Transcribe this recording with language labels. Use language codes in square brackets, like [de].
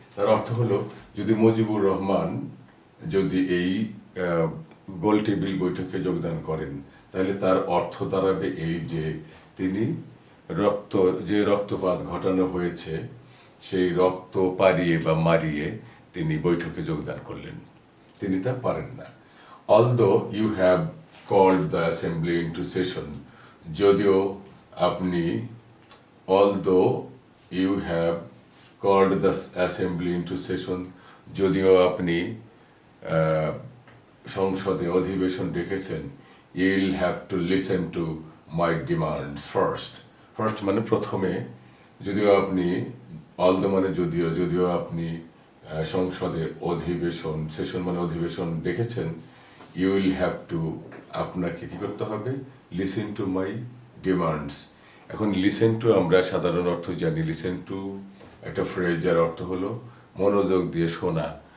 [bn] তার অর্থ হলো, যদি মুজিবুর রহমান যদি এই গোল টেবিল বৈঠকে যোগদান করেন, তাহলে তার অর্থ দাঁড়াবে এই যে তিনি যে রক্তপাত ঘটানো হয়েছে সেই রক্ত পারিয়ে বা মারিয়ে তিনি বৈঠকে যোগদান করলেন, তিনি তা পারেন না। [en] Although you have called the assembly into session, [bn] যদিও আপনি, [en] although you have called the assembly into session, [bn] যদিও আপনি সংসদে অধিবেশন ডেকেছেন, [en] you'll have to listen to my demands first. [bn] First মানে প্রথমে, যদিও আপনি, although মানে যদিও আপনি সংসদে অধিবেশন, সেশন মানে অধিবেশন ডেকেছেন, [en] you will have to, [bn] আপনাকে কি করতে হবে, [en] listen to my demands, [bn] এখন লিসেন টু আমরা সাধারণ অর্থ জানি। লিসেন টু একটা ফ্রেজের অর্থ হলো মনোযোগ দিয়ে শোনা।